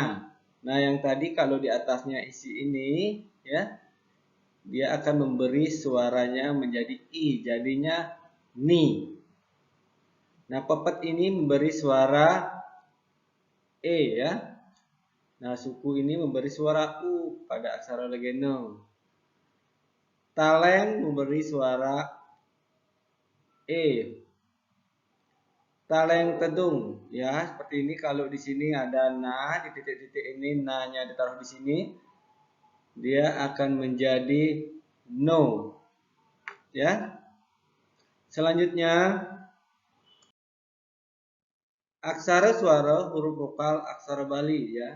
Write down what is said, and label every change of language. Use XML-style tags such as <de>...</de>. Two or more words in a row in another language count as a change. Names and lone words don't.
<id>Nah, yang tadi kalau di atasnya isi ini ya, dia akan memberi suaranya menjadi i, jadinya ni. Nah, pepet ini memberi suara e ya. Nah, suku ini memberi suara u pada aksara legena. Taleng memberi suara e. Taleng tedung ya, seperti ini. Kalau di sini ada na, di titik-titik ini na-nya ditaruh di sini, dia akan menjadi no. Ya. Selanjutnya aksara suara huruf vokal aksara Bali ya.</id>